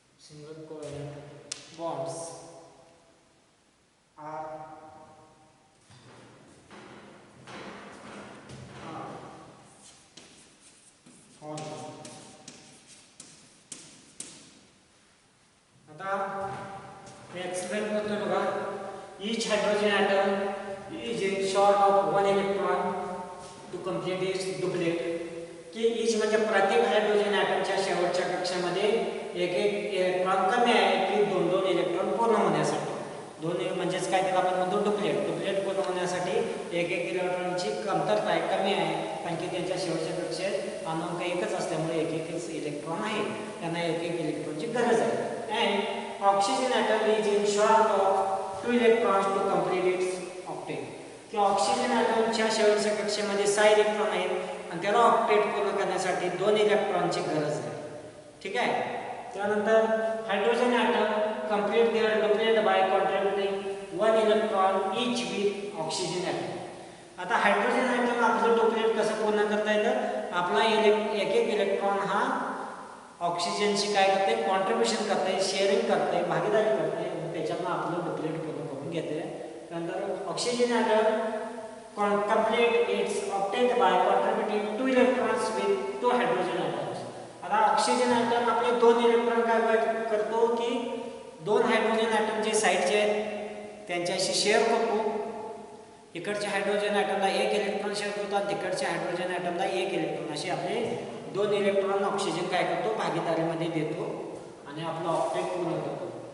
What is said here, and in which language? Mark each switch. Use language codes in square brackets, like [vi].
[en] single covalent bonds are formed. [mr] आता मैं explain करतो बघा. [en] Each hydrogen atom is short of one electron to complete its duplet. [mr] की each म्हणजे प्रत्येक हायड्रोजन ॲटमच्या शेवटच्या कक्षामध्ये एक इलेक्ट्रॉन कमी आहे की दोन इलेक्ट्रॉन पूर्ण होण्यासाठी. दोन म्हणजेच काय त्याला आपण म्हणतो डुप्लेट पूर्ण होण्यासाठी एक इलेक्ट्रॉनची कमतरता आहे, कमी आहे, कारण की त्यांच्या शेवटच्या कक्षेत अणुअंक एकच असल्यामुळे एक इलेक्ट्रॉन आहे, त्यांना एक इलेक्ट्रॉनची गरज आहे. [en] And oxygen atom is in short of 2 electrons to complete its octet. [mr] की ऑक्सिजन ॲटमच्या शेवटच्या कक्षेमध्ये 6 इलेक्ट्रॉन आहेत आणि त्याला ऑक्टेट पूर्ण करण्यासाठी 2 इलेक्ट्रॉनची गरज आहे. ठीक आहे. [en] त्यानंतर hydrogen atom complete their duplet by contributing 1 electron each with oxygen atom. [mr] आता हायड्रोजन ॲटम आपलं डुप्लेट कसं पूर्ण करता येतं, आपला एक इलेक्ट्रॉन हा ऑक्सिजनशी काय करते, कॉन्ट्रीब्युशन करते, शेअरिंग करते, भागीदारी करते, त्याच्यामुळे आपलं डुप्लिकेट पूर्ण करून घेते. [en] त्यानंतर oxygen atom complete its obtained by contributing 2 electrons with 2 hydrogen atoms. [mr] आता ऑक्सिजन ॲटम आपले 2 इलेक्ट्रॉन काय करतो की 2 हायड्रोजन ॲटम जे साईडचे आहेत त्यांच्याशी शेअर करतो. इकडच्या हायड्रोजन ॲटमला 1 इलेक्ट्रॉन शेअर करतो आणि तिकडच्या हायड्रोजन ॲटमला 1 इलेक्ट्रॉन, असे आपले 2 इलेक्ट्रॉन ऑक्सिजन काय करतो भागीदारीमध्ये देतो आणि आपलं ऑक्टेट पूर्ण करतो.